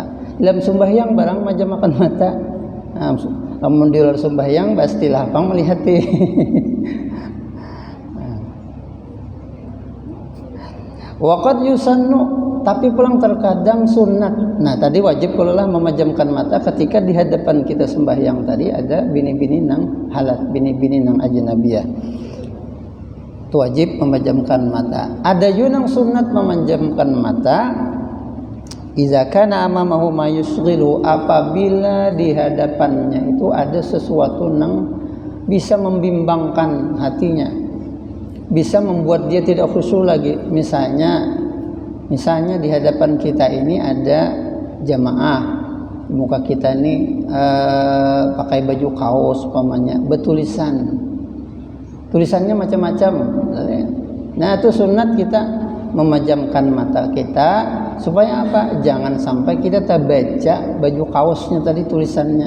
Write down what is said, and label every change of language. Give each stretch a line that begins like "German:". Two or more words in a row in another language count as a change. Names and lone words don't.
Banjar: Dalam sembahyang barang majamakan mata. Namun di luar sembahyang pastilah pang melihat
Arabic: وقد يسن,
Banjar: tapi pulang terkadang sunat. Nah, tadi wajib pula memejamkan mata ketika di hadapan kita sembahyang tadi ada bini-bini nang halat, bini-bini nang ajnabiyah.
Indonesian: Itu wajib memejamkan mata.
Banjar: Ada yunang sunat memejamkan mata
Arabic: إذا كان أمامه ما يشغل,
Indonesian: apabila di hadapannya itu ada sesuatu yang bisa membimbangkan hatinya, bisa membuat dia tidak khusyuk lagi. Misalnya di hadapan kita ini ada jamaah, muka kita ini pakai baju kaos umpamanya, tulisannya macam-macam. Nah, itu sunat kita memejamkan mata kita supaya apa? Jangan sampai kita baca baju kaosnya tadi tulisannya.